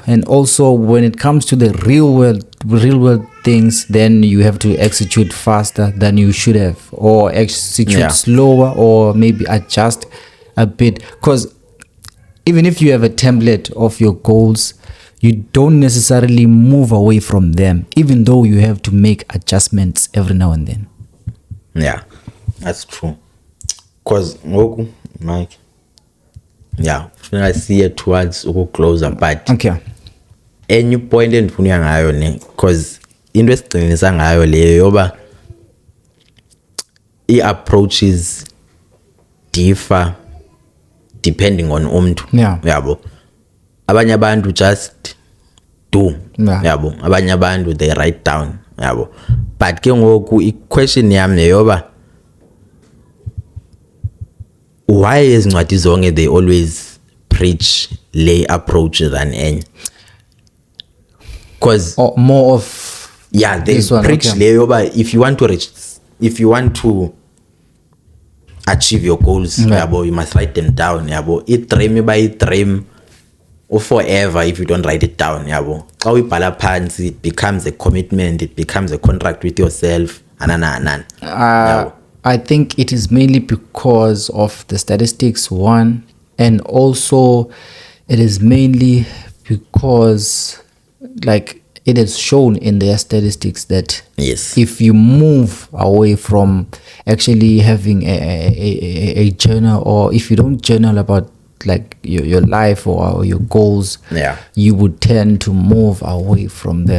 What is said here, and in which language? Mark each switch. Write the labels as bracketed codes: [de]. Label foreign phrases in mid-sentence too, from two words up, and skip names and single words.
[en] And also when it comes to the real world things, then you have to execute faster than you should have, or execute slower, or maybe adjust a bit, because even if you have a template of your goals, you don't necessarily move away from them, even though you have to make adjustments every now and then. Yeah, that's true. Because Mike, I see it towards closer, but okay, any point [xh] endifuna ngayo ne, because into esigcinisa ngayo leyo yoba i-approaches [en] differ depending on [xh] umntu. Yabo, abanye abantu [en] just do. [xh] Yabo, abanye abantu [en] they write down. [xh] Yabo, but ke ngoku i-question yam neyoba why ezincwadi zonke [en] they always preach [xh] lay [en] approach than [xh] enye? [en] Because more of they preach [xh] lay yoba [en] if you want to achieve your goals, yabo, you must write them down. Yabo, i-dream by dream or forever if you don't write it down. [xh] Yabo, xa uyibhala phansi [en] it becomes a commitment, it becomes a contract with yourself. I think it is mainly because of the statistics, one, and also it is mainly because like it is shown in their statistics that if you move away from actually having a journal, or if you don't journal about like your life or your goals, you would tend to move away from them.